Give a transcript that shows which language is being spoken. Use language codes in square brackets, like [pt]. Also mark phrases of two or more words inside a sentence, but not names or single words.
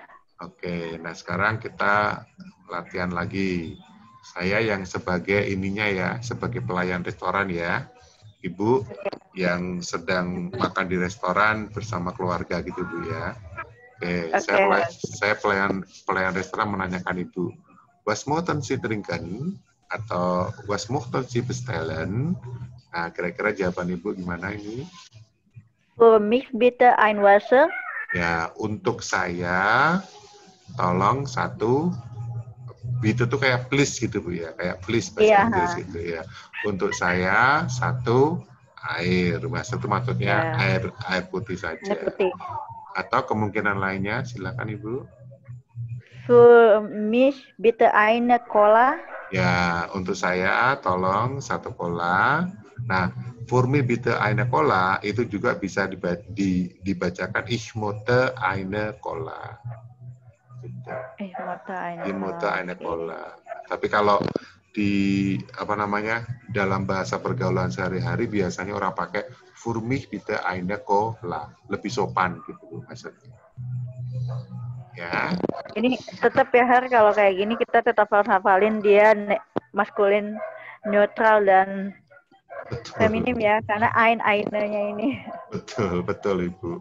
[id] Oke, nah sekarang kita latihan lagi. Saya yang sebagai ininya ya, sebagai pelayan restoran ya. Ibu yang sedang makan di restoran bersama keluarga gitu Bu ya. Oke, saya pelayan restoran menanyakan Ibu, [de] was möchten Sie trinken? Atau was möchten Sie bestellen? [id] Nah, kira-kira jawaban Ibu gimana ini? [de] Für mich bitte ein Wasser. [id] Ya, untuk saya tolong satu, itu tuh kayak please gitu Bu ya, kayak please bahasa Inggris gitu ya. Untuk saya satu air, Mas, itu maksudnya air putih saja. Air putih. Atau kemungkinan lainnya, silakan Ibu. [de] Für mich bitte eine Cola. [id] Ya, untuk saya tolong satu cola. Nah, [de] für mich bitte eine Cola [id] itu juga bisa dibacakan [de] ich möchte eine Cola. Ich möchte eine Cola. [id] Tapi kalau di apa namanya dalam bahasa pergaulan sehari-hari biasanya orang pakai [de] für mich bitte eine Cola, [id] lebih sopan gitu maksudnya. Ya. Ini tetap ya Har, kalau kayak gini kita tetap harus hafalin dia maskulin, neutral dan feminim ya, karena eine-nya ini. Betul Ibu.